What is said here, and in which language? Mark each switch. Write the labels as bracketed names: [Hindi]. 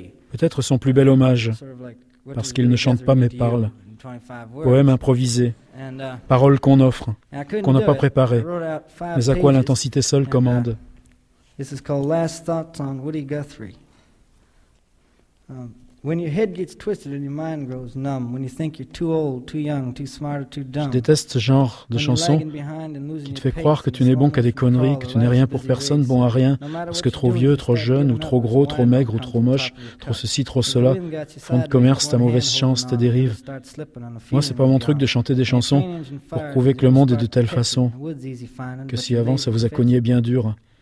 [French] Peut-être son plus bel hommage, parce qu'il ne chante pas mais parle. Poème improvisé, paroles qu'on offre, qu'on n'a pas préparé, mais à quoi l'intensité seule commande. [English] This is called Last Thoughts on Woody Guthrie. When your head gets twisted and your mind grows numb, when you think you're too old, too young, too smart or too dumb. [French] Je déteste ce genre de chanson qui te fait croire que tu n'es bon qu'à des conneries, que tu n'es rien pour personne, bon à rien, parce que trop vieux, trop jeune, ou trop gros, trop maigre, ou trop moche, trop ceci, trop cela, fonds de commerce, ta mauvaise chance, ta dérive. Moi, c'est pas mon truc de chanter des chansons pour prouver que le monde est de telle façon que si avant ça vous a cogné bien dur.